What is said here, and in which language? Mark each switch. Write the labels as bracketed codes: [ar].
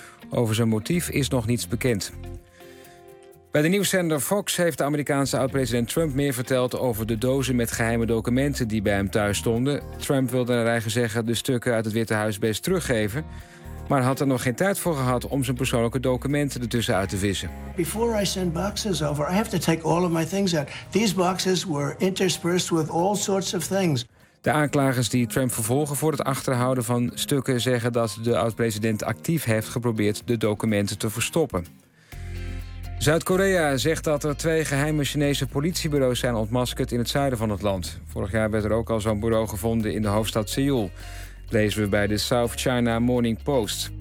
[nl] Over zijn motief is nog niets bekend. Bij de nieuwszender Fox heeft de Amerikaanse oud-president Trump meer verteld over de dozen met geheime documenten die bij hem thuis stonden. Trump wilde naar eigen zeggen de stukken uit het Witte Huis best teruggeven, maar had er nog geen tijd voor gehad om zijn persoonlijke documenten ertussen uit te vissen. [en] Before I send boxes over, I have to take all of my things out. These boxes were interspersed with all sorts of things. [nl] De aanklagers die Trump vervolgen voor het achterhouden van stukken zeggen dat de oud-president actief heeft geprobeerd de documenten te verstoppen. Zuid-Korea zegt dat er twee geheime Chinese politiebureaus zijn ontmaskerd in het zuiden van het land. Vorig jaar werd er ook al zo'n bureau gevonden in de hoofdstad Seoul. Lezen we bij de South China Morning Post.